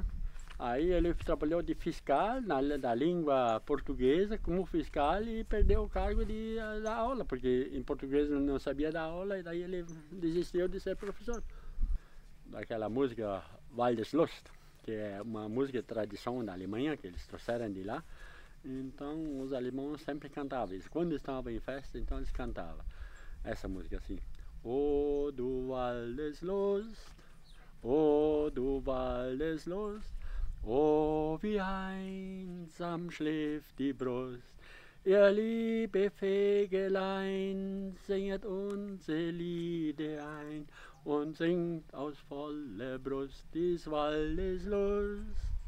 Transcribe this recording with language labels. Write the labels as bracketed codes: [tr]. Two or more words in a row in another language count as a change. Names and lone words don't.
[pt] Aí ele trabalhou de fiscal da língua portuguesa como fiscal e perdeu o cargo da aula, porque em português não sabia dar aula e daí ele desistiu de ser professor. Daquela música Waldeslust, que é uma música de tradição da Alemanha, que eles trouxeram de lá. Então os alemães sempre cantavam isso. Quando estavam em festa, então eles cantavam essa música assim. [de] O du Waldeslust, o du Waldeslust, oh wie einsam schläft die Brust, ihr liebe Vögelein, singet unsere Lieder ein und singt aus voller Brust des Waldes Lust.